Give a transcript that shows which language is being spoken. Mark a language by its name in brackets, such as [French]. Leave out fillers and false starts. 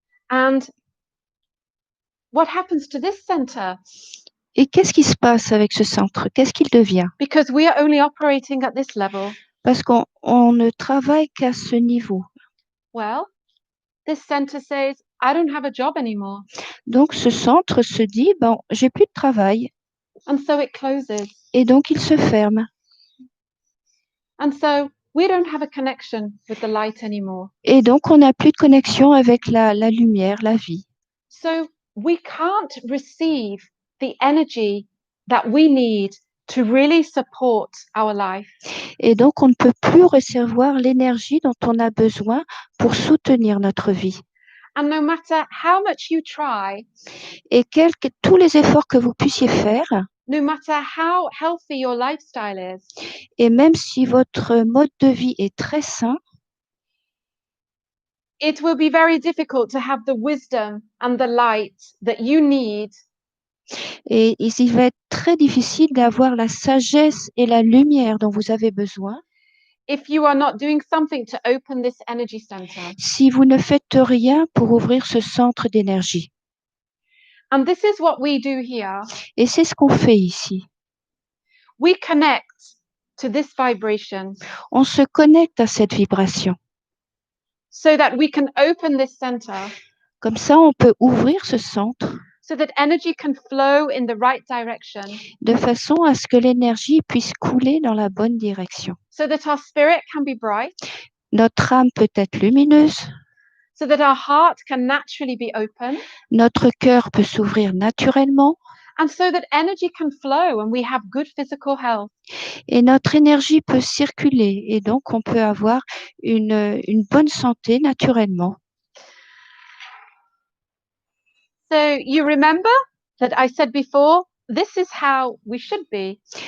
[English] And what happens to this center? [French] Et qu'est-ce qui se passe avec ce centre? Qu'est-ce qu'il devient? [English] Because we are only operating at this level. [French] Parce qu'on ne travaille qu'à ce niveau. [English] Well, this center says, I don't have a job anymore. [French] Donc, ce centre se dit, bon, j'ai plus de travail. [English] And so it closes. [French] Et donc, il se ferme. [English] And so we don't have a connection with the light anymore. [French] Et donc, on n'a plus de connexion avec la lumière, la vie. [English] So we can't receive the energy that we need to really support our life. [French] Et donc, on ne peut plus recevoir l'énergie dont on a besoin pour soutenir notre vie. [English] And no matter how much you try, [French] Et tous les efforts que vous puissiez faire, [English] no matter how healthy your lifestyle is, [French] et même si votre mode de vie est très sain, [English] it will be very difficult to have the wisdom and the light that you need [French] et il va être très difficile d'avoir la sagesse et la lumière dont vous avez besoin [English] if you are not doing something to open this energy center. [French] si vous ne faites rien pour ouvrir ce centre d'énergie. [English] And this is what we do here. [French] Et c'est ce qu'on fait ici. [English] We connect to this vibration [French] On se connecte à cette vibration. [English] so that we can open this center, [French] Comme ça, on peut ouvrir ce centre [English] so that energy can flow in the right direction, [French] de façon à ce que l'énergie puisse couler dans la bonne direction. [English] so that our spirit can be bright, [French] Notre âme peut être lumineuse, [English] so that our heart can naturally be open, [French] notre cœur peut s'ouvrir naturellement [English] and so that energy can flow and we have good physical health. [French] et notre énergie peut circuler et donc on peut avoir une bonne santé naturellement. [English] So you remember that I said before, this is how we should be.